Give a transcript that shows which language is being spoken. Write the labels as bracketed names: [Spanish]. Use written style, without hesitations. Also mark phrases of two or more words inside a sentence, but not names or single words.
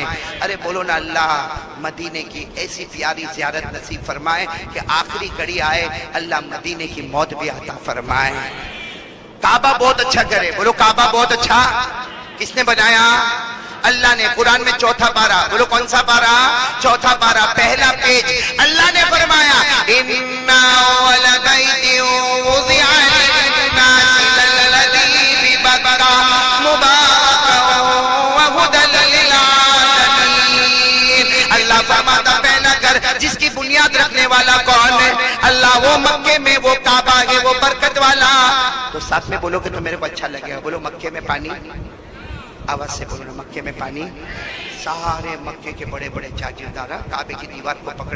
[Hindi] अरे बोलो ना, अल्लाह मदीने की ऐसी प्यारी ज़ियारत नसीब फरमाए कि आखिरी घड़ी आए, अल्लाह मदीने की मौत भी अता फरमाए। काबा बहुत अच्छा घर है, बोलो काबा बहुत अच्छा। किसने बनाया? अल्लाह ने। कुरान में चौथा पारा, बोलो कौन सा पारा? चौथा पारा, पहला पेज। अल्लाह ने फरमाया [Arabic] إن أول بيت وضع للناس للذي ببكة مباركا وهدى للعالمين. [Hindi] अल्लाह फरमाता पहला घर जिसकी बुनियाद रखने वाला कौन है? अल्लाह। वो मक्के में वो काबा है, वो बरकत वाला। तो साथ में बोलो कि तो मेरे को अच्छा लगेगा। बोलो मक्के में पानी, आवाज से बोलो ना, मक्के में पानी। सारे मक्के के बड़े बड़े जागीरदार काबे की दीवार को पकड़े।